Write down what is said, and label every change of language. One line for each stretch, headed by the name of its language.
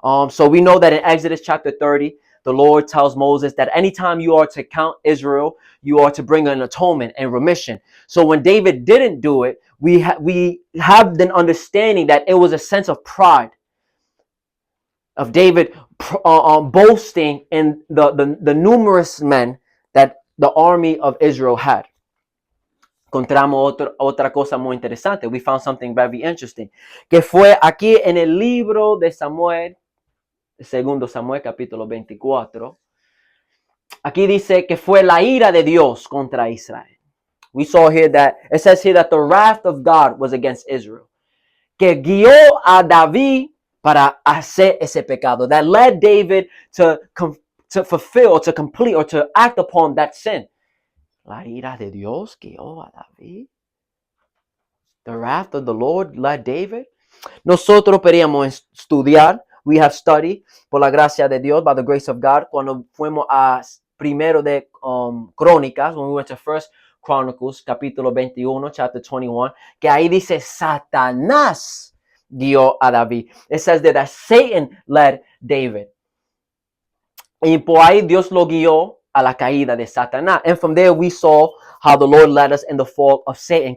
English: So we know that in Exodus chapter 30, the Lord tells Moses that anytime you are to count Israel, you are to bring an atonement and remission. So when David didn't do it, we have the understanding that it was a sense of pride of David boasting in the numerous men that the army of Israel had.
Spanish: Encontramos otra cosa muy interesante.
English: We found something very interesting.
Spanish: Que fue aquí en el libro de Samuel, segundo Samuel capítulo 24. Aquí dice que fue la ira de Dios contra Israel.
English: We saw here that it says here that the wrath of God was against Israel.
Spanish: Que guió a David para hacer ese pecado.
English: That led David to fulfill, to complete, or to act upon that sin.
Spanish: La ira de Dios guió a David.
English: The wrath of the Lord led David.
Spanish: Nosotros podríamos estudiar.
English: We have studied,
Spanish: por la gracia de Dios,
English: by the grace of God,
Spanish: cuando fuimos a primero de Crónicas,
English: when we went to First Chronicles,
Spanish: capítulo 21,
English: chapter 21,
Spanish: que ahí dice Satanás guió a David.
English: It says that Satan led David.
Spanish: Y por ahí Dios lo guió a la caída de Satanás.
English: And from there we saw how the Lord led us in the fall of Satan.